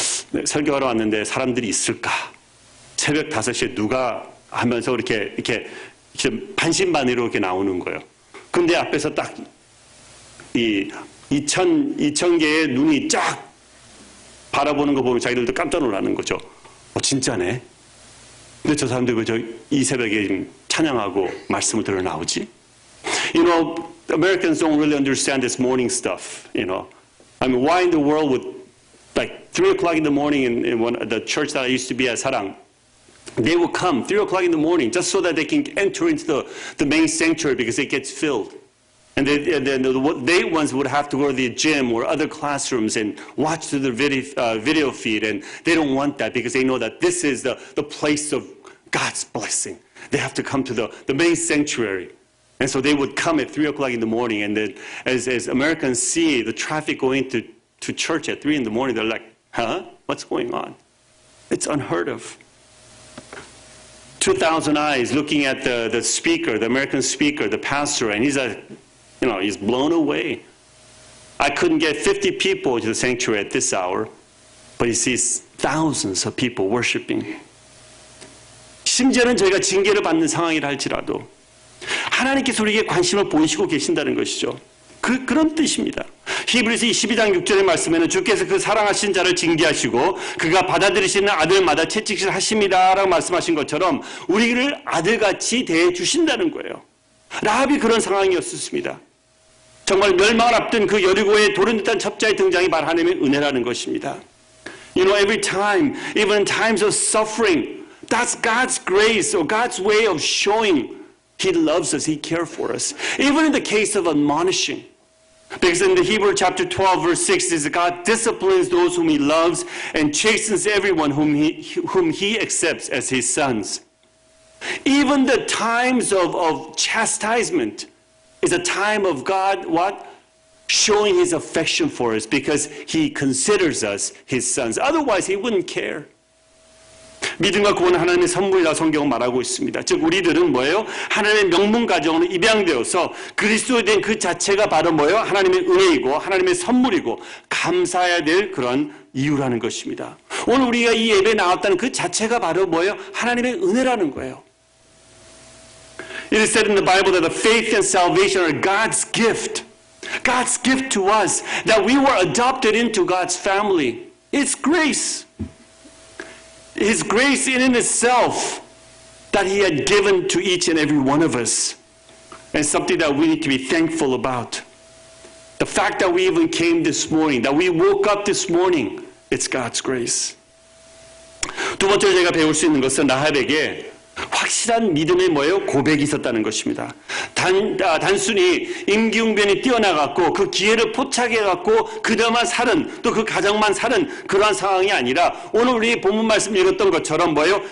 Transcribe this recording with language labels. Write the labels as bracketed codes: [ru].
[ko] 네, 설교하러 왔는데 사람들이 있을까? 새벽 5시에 누가 하면서 이렇게 반신반의로 이렇게 나오는 거예요. 근데 앞에서 딱 이 2,000개의 눈이 쫙 바라보는 거 보면 자기들도 깜짝 놀라는 거죠. 진짜네. 근데 저 사람들 왜 이 새벽에 찬양하고 말씀을 들어 나오지? [en] You know, Americans don't really understand this morning stuff. You know, I mean, why in the world would like 3 o'clock in the morning in the church that I used to be at Sarang, they would come 3 o'clock in the morning just so that they can enter into the main sanctuary because it gets filled. And then they ones would have to go to the gym or other classrooms and watch through the video feed. And they don't want that because they know that this is the place of God's blessing. They have to come to the main sanctuary. And so they would come at 3 o'clock in the morning. And then as Americans see the traffic going to church at 3 in the morning, they're like, huh? What's going on? It's unheard of. 2,000 eyes looking at the speaker, the American speaker, the pastor, and he's blown away. I couldn't get 50 people to the sanctuary at this hour, but he sees thousands of people worshiping. [ko] 심지어는 저희가 징계를 받는 상황이라 할지라도 하나님께서 우리에게 관심을 보이시고 계신다는 것이죠. 그런 뜻입니다. 히브리서 12장 6절의 말씀에는 주께서 그 사랑하신 자를 징계하시고 그가 받아들이시는 아들마다 채찍질 하십니다라고 말씀하신 것처럼 우리를 아들같이 대해주신다는 거예요. 라합이 그런 상황이었습니다. 정말 멸망을 앞둔 그 여리고의 도른 듯한 첩자의 등장이 바로 하나님의 은혜라는 것입니다. [en] You know, every time, even in times of suffering, that's God's grace or God's way of showing He loves us, He cares for us. Even in the case of admonishing. Because in the Hebrew chapter 12 verse 6 it says God disciplines those whom He loves and chastens everyone whom He accepts as His sons. Even the times of chastisement is a time of God, what? Showing His affection for us because He considers us His sons. Otherwise, He wouldn't care. [ko] 믿음과 구원은 하나님의 선물이라고 성경은 말하고 있습니다. 즉 우리들은 뭐예요? 하나님의 명문 가정으로 입양되어서 그리스도에 대한 그 자체가 바로 뭐예요? 하나님의 은혜이고 하나님의 선물이고 감사해야 될 그런 이유라는 것입니다. 오늘 우리가 이 예배에 나왔다는 그 자체가 바로 뭐예요? 하나님의 은혜라는 거예요. [en] It is said in the Bible that the faith and salvation are God's gift. God's gift to us, that we were adopted into God's family. It's grace. His grace in itself that He had given to each and every one of us. And something that we need to be thankful about. The fact that we even came this morning, that we woke up this morning, it's God's grace. [ko] 두 번째로 제가 배울 수 있는 것은 라합에게 확실한 믿음의 뭐예요? 고백이 있었다는 것입니다. 단순히 임기응변이 뛰어나갔고 그 기회를 포착해갖고 그들만 살은 또 그 가정만 살은 그러한 상황이 아니라 오늘 우리 본문 말씀 읽었던 것처럼 뭐예요?